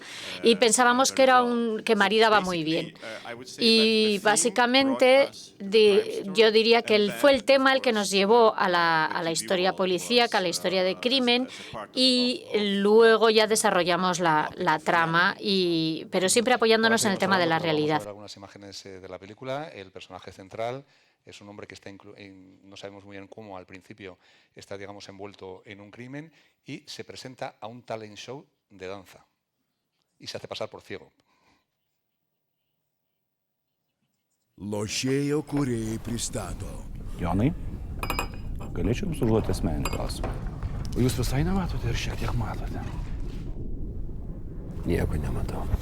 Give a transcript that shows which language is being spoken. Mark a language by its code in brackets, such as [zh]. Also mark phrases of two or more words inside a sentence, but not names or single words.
[es] Y pensábamos que que maridaba muy bien. Y básicamente, yo diría que fue el tema el que nos llevó a la historia policíaca, a la historia de crimen, y luego ya desarrollamos la trama, pero siempre apoyándonos en el tema de la realidad. Vamos a ver algunas imágenes de la película. El personaje central es un hombre que está, no sabemos muy bien cómo, al principio está, digamos, envuelto en un crimen y se presenta a un talent show de danza y se hace pasar por ciego. [lt] Lošėjo kūrėjai pristato. Jonai, galėčiau jums užduoti asmeninį klausimą. O jūs visai nematote ir šiek tiek matote? Nieko nematau.